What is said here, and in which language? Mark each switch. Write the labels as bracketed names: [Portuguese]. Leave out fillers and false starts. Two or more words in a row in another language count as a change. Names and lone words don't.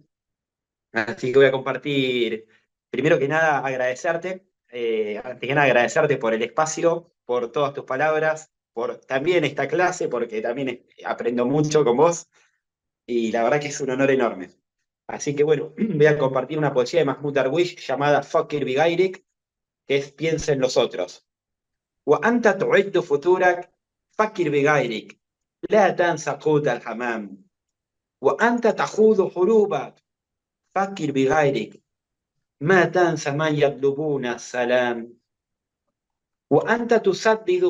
[Spanish] Así que voy a compartir, primero que nada, agradecerte, antes que nada agradecerte por el espacio, por todas tus palabras, por también esta clase, porque también aprendo mucho con vos, y la verdad que es un honor enorme. Así que bueno, voy a compartir una poesía de Mahmoud Darwish llamada Fakir Bigairik, que es Piensa en los otros. [Arabic] وأنت تعد فطورك فكر بغيرك لا تنسى قوت الحمام وأنت تخوض حروبك فكر بغيرك ما تنسى من يطلبون السلام وأنت تسدد